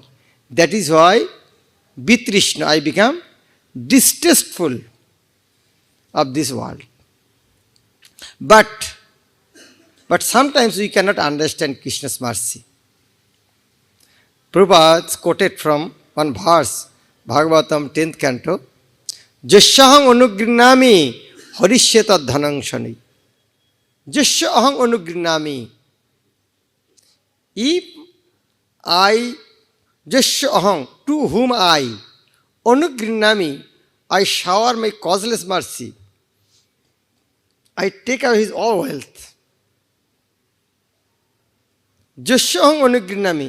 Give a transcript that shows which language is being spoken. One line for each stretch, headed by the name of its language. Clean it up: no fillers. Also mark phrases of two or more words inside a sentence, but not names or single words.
English: That is why, Vitrishna, I become distasteful of this world. But sometimes we cannot understand Krishna's mercy. Prabhupada quoted from one verse, Bhagavatam 10th canto,
Sanskrit: यस्याहं अनुगृह्णामि हरिष्ये तद्धनं शनैः. यस्याहं अनुगृह्णामि.
English: If I, Jasyahang, to whom I, anugrinami, I shower my causeless mercy, I take away his all wealth.
Sanskrit: यस्याहं अनुगृह्णामि.